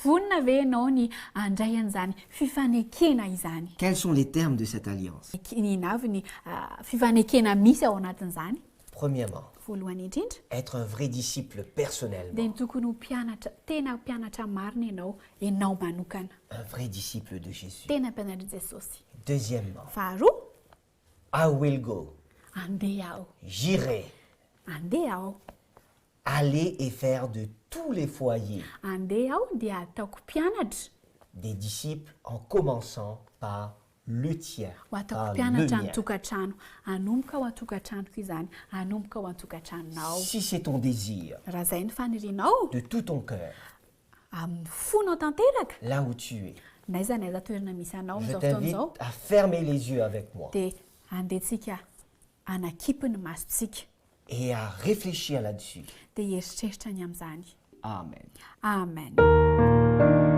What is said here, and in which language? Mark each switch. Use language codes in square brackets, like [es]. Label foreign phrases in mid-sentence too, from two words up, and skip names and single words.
[mg] Vonina ve ianao ny handray an'izany fifanekena izany? [fr] Quels sont les termes de cette alliance? [mg] Inona avy ny fifanekena misy ao anatin'izany? [fr] Premièrement, [mg] Voalohany indrindra, [fr] être un vrai disciple personnellement. [mg] dia ny tokony ho mpianatra, tena mpianatra marina ianao manokana. [fr] Un vrai disciple de Jésus. [mg] Tena mpianatra Jesosy. [fr] Deuxièmement, [mg] Faharoa, [en] I will go. [mg] andeha aho. [fr] J'irai. [mg] Andeha aho. [fr] Aller et faire de tous les foyers [mg] Andeha aho dia ataoko mpianatra. [fr] des disciples en commençant par le tien, [mg] Ho ataoko [fr] par le [mg] mpianatra ny [fr] mien. [mg] tokantrano. Hanomboka ao an-tokantranoko izany. Hanomboka ao an-tokantranonao. [fr] Si c'est ton désir, [mg] Raha izay ny fanirianao, [fr] de tout ton cœur, [mg] amin'ny fonao tanteraka, [fr] là où tu es, [mg] naiza toerana misy anao [fr] je [mg] amin'izao [fr] t'invite [mg] fotoan'izao, [fr] à fermer les yeux avec moi [mg] dia andehantsika anakipy ny masontsika [fr] et à réfléchir là-dessus. [mg] dia hieritreritra ny amin'izany. Amen. Amen.